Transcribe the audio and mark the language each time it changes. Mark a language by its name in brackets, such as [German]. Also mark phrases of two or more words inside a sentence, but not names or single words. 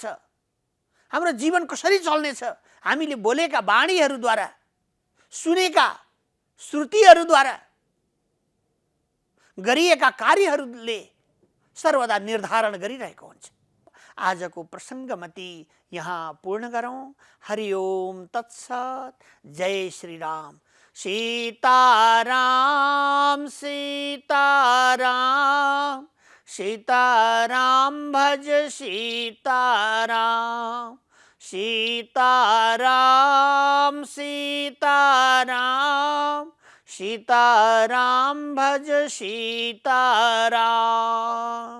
[Nepali] हाम्रो जीवन कसरी चल्नेछ हामीले बोलेका वाणीहरूद्वारा, सुनेका श्रुतिहरूद्वारा, गरिएका कार्यहरूले सर्वदा निर्धारण गरिरहेको हुन्छ। आजको प्रसङ्गमति यहाँ पूर्ण गरौँ। [Sanskrit] हरि ओम तत्सत। जय श्री राम। सीताराम सीताराम सीताराम भज सीताराम सीताराम सीताराम सीताराम भज सीताराम।